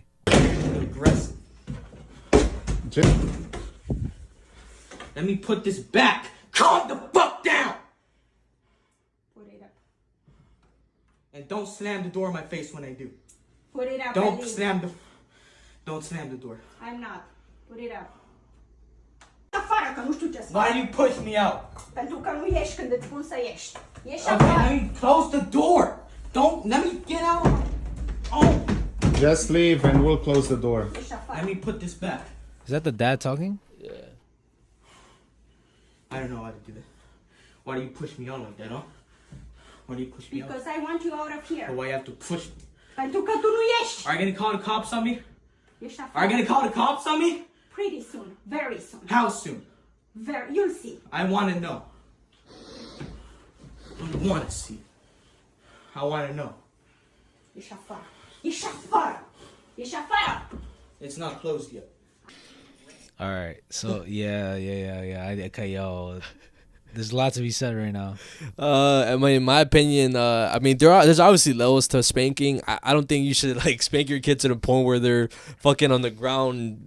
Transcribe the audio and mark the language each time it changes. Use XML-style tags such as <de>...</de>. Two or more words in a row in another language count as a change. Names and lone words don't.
<en>Aggressive. Let me put this back. Calm the fuck down. Put it up. And don't slam the door in my face when I do. Put it up. Don't slam the door. I'm not. Put it up.</en> <ro>Afară, că nu știu ce să</ro> <en>Why do you push me out?</en> <ro>Pentru că nu ieși când îți spun să ieși. Ieși</ro> <en>Okay,</en> <ro>afară.</ro> <en>let me close the door. Don't let me get out. Oh. Just leave and we'll close the door.</en> <ro>Ieși afară.</ro> <en>Let me put this back. Is that the dad talking? Yeah. I don't know how to do that. Why do you push me out like that, huh? Why do you push me out? Because I want you out of here. Or why you have to push me?</en> <ro>Pentru că tu nu ieși.</ro> <en>Are you gonna call the cops on me?</en> <ro>Ieși afară.</ro> <en>Are you gonna call the cops on me? Pretty soon. Very soon. How soon? You'll see. I want to know. I don't want to see. I want to know.</en> <ro>Ieși afară. Ieși afară. Ieși afară.</ro> <en>It's not closed yet. All right. So, yeah. Okay, yo. There's a lot to be said right now. I mean, in my opinion, I mean, there's obviously levels to spanking. I don't think you should like spank your kids to the point where they're fucking on the ground</en>